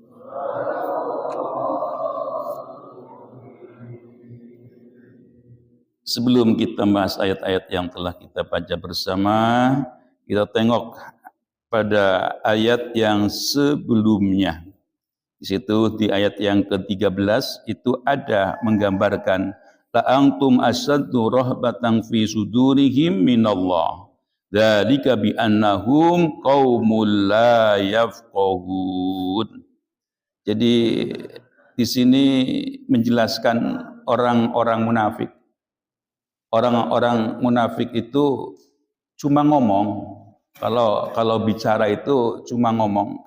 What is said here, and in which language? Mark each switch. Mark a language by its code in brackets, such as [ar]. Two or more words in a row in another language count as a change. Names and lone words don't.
[id] Sebelum kita bahas ayat-ayat yang telah kita baca bersama, kita tengok pada ayat yang sebelumnya. Di situ di ayat yang ke-13 itu ada menggambarkan [ar] لأنتم أشد رهبة في صدورهم من الله. ذلك بأنهم قوم لا يفقهون. [id] Jadi di sini menjelaskan orang-orang munafik. Orang-orang munafik itu cuma ngomong. Kalau bicara itu cuma ngomong.